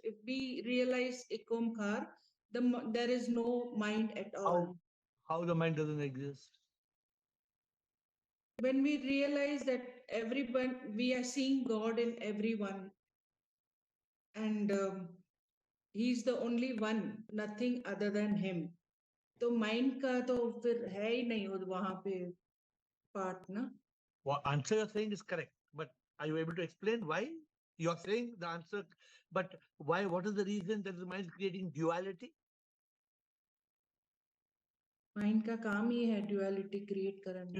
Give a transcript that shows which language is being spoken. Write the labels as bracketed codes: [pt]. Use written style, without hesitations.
[en] If we realize ekomkar, there is no mind at all. How how the mind doesn't exist? When we realize that everyone, we are seeing God in everyone, and he's the only one, nothing other than him. [hi] तो mind का तो फिर है ही नहीं वो वहां पे part ना. [en] What answer you're saying is correct, but are you able to explain why? You're saying the answer, but why? What is the reason that the mind is creating duality? [hi] Mind का काम ही है duality create करना,